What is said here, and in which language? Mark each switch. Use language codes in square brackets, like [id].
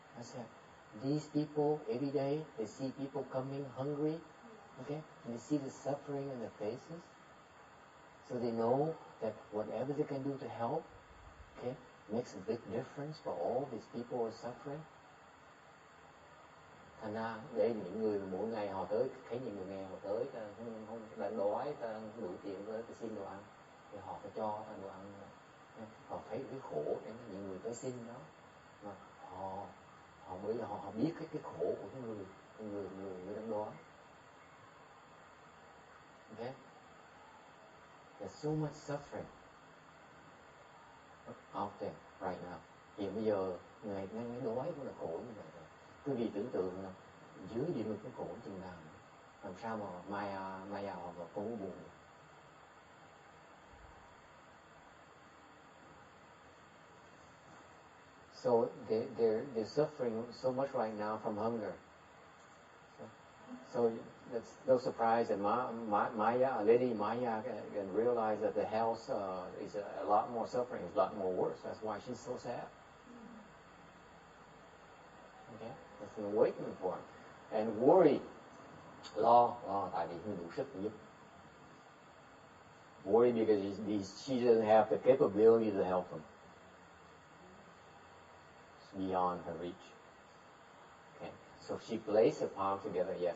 [en] I said, these people, every day, they see people coming hungry, okay? And they see the suffering in their faces. So they know that whatever they can do to help, okay, makes a big difference for all these people who are suffering. [vi] Thành ra, để những người mỗi ngày họ tới, thấy những người nghèo họ tới, không đang đói, ta không đủ tiền tới, ta xin đồ ăn, thì họ phải cho ta đồ ăn. Họ thấy cái khổ để những người tới xin đó, mà họ mới là họ biết cái khổ của cái người đang đói. [en] Okay? There's so much suffering out there right now. [vi] Hiện bây giờ ngày đói cũng là khổ như vậy. Quý vị tưởng tượng là dưới địa ngục cái khổ chừng nào, làm sao mà Maya họ mà không có buồn. [en] So they're suffering so much right now from hunger. So that's no surprise that Lady Maya can realize that the health is a lot more suffering, is a lot more worse. That's why she's so sad. Okay, that's an awakening for him. And worry, [vi] lo, tại vì không đủ sức giúp. [en] Worry because she doesn't have the capability to help him. Beyond her reach. Okay, so she placed her palms together, yes.